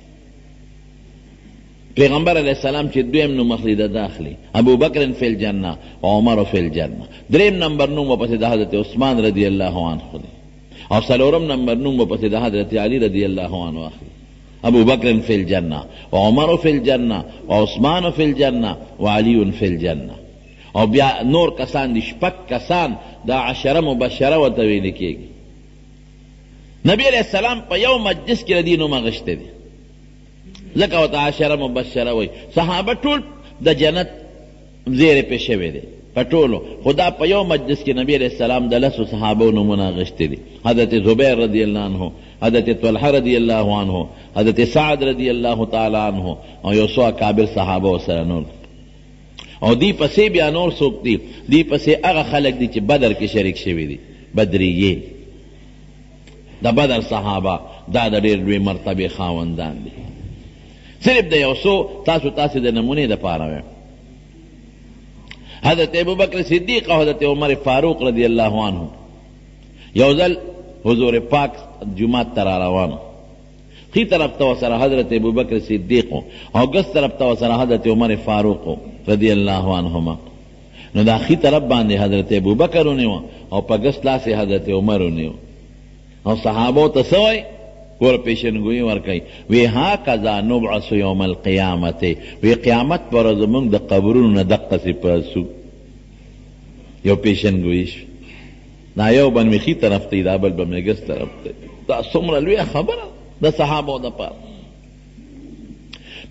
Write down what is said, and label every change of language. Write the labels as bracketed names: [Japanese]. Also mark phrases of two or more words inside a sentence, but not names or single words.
[Pashto] پیغمبر [Arabic] علیہ السلام [Pashto] چې دویم نوم اخلي د داخلي [Arabic] ابو بکر فی الجنه [Pashto] او [Arabic] عمر فی الجنه. [Pashto] دریم نمبر نوم ورپسې د حضرت عثمان [Arabic] رضی الله عنه [Pashto] دی او څلورم نمبر نوم ورپسې د حضرت علی [Arabic] رضی الله عنه [Pashto] اخلي. [Arabic] ابو بکر فی الجنه وعمر فی الجنه وعثمان فی الجنه وعلی فی الجنه. [Pashto] او بیا نور کسان دي شپږ کسان دا [Arabic] عشره مبشره [Pashto] ورته ویل کېږي. نبی [Arabic] علیہ السلام [Pashto] په یو مجلس کې د دې نوم اخیستی دی ځکه ورته [Arabic] عشره مبشره [Pashto] وایي. صحابه ټول د جنت زیری پې شوی دی په ټولو خدا په یو مجلس کې نبی [Arabic] علیہ السلام [Pashto] د لسو صحابو نومونه اخیستی دي. حضرت زبیر [Arabic] رضی اللہ عنہ [Pashto] حضرت طلحه [Arabic] رضی اللہ عنہ [Pashto] حضرت سعد [Arabic] رضی اللہ تعالی عنہ [Pashto] او یو څو اکابر صحابه سره نور او دی پسې بیا نور څوک دي دی پسې هغه خلک دي چې بدر کې شریک شوي دي بدریه د بدر صحابه دا د ډېر لوی مرتبې خاوندان دي. صرف د یو څو تاسو د نمونې دپاره وایم حضرت ابوبکر صدیق او حضرت عمر فاروق [Arabic] رضی اللہ عنہ [Pashto] یو ځل حضور پاک جماعت ته را روانو خی طرف ته سره حضرت ابوبکر صدیق او ګس طرف ته سره حضرت عمر فاروق [Arabic] رضی اللہ عنہما. [Pashto] نو دا خی طرف باندې حضرت ابوبکر ونیو او په ګس لاس حضرت عمر ونیو او صحابو ته سوی ور پیشنگوئی ورکی وی [Arabic] ها کذا نبعث یوم القیامت [Pashto] وی قیامت پر زمونږ د قبرونو نه دقسې پاسو یو پیشنگوئی شو دا یو بن می خی طرف ته دا بل به می ګس طرف ته دا څومره لویه خبره د صحابو دپاره.